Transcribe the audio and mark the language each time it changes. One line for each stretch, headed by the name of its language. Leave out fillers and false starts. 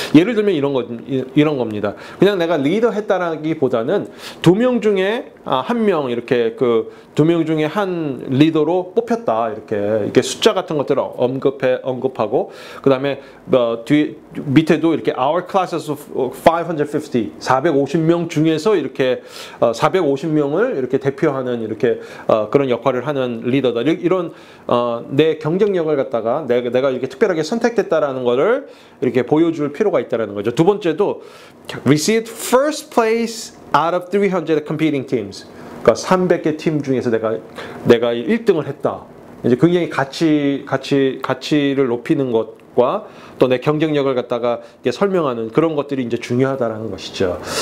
Korean: 예를 들면 이런 겁니다. 그냥 내가 리더했다라기보다는 2명 중에 1명 이렇게 그 2명 중에 한 리더로 뽑혔다 이렇게 숫자 같은 것들을 언급하고 그다음에 밑에도 이렇게
English: our classes of
Korean: 450명 중에서 이렇게 450명을 이렇게 대표하는 이렇게 그런 역할을 하는 리더다. 이런 내 경쟁력을 갖다가 내가 이렇게 특별하게 선택됐다라는 거를 이렇게 보여줄 필요가 있다라는 거죠. 두 번째도
English: received first place out of 300 competing teams.
Korean: 그러니까 300개 팀 중에서 내가 1등을 했다. 이제 굉장히 가치를 높이는 것과 또 내 경쟁력을 갖다가 설명하는 그런 것들이 이제 중요하다라는 것이죠.